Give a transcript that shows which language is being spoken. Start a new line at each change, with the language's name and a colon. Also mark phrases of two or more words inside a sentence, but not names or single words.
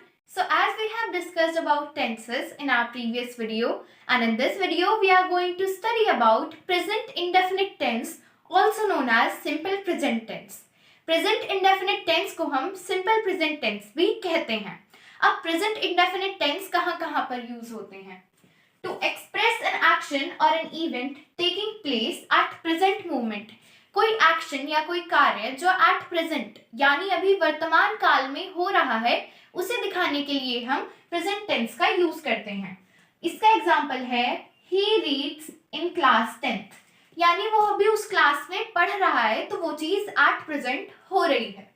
English: So as we have discussed about tenses in our previous video, and in this video we are going to study about present indefinite tense, also known as simple present tense. Present indefinite tense
Hindi: को हम
English: simple present tense
Hindi: भी कहते हैं. अब
English: present indefinite tense
Hindi: कहाँ पर यूज होते हैं?
English: To express an action or an event taking place at present moment.
Hindi: कोई एक्शन या कोई कार्य जो
English: at present
Hindi: यानी अभी वर्तमान काल में हो रहा है उसे दिखाने के लिए हम
English: present tense
Hindi: का यूज करते हैं. इसका एग्जांपल है
English: he reads in class 10th,
Hindi: यानी वो अभी उस क्लास में पढ़ रहा है तो वो चीज
English: at present
Hindi: हो रही है.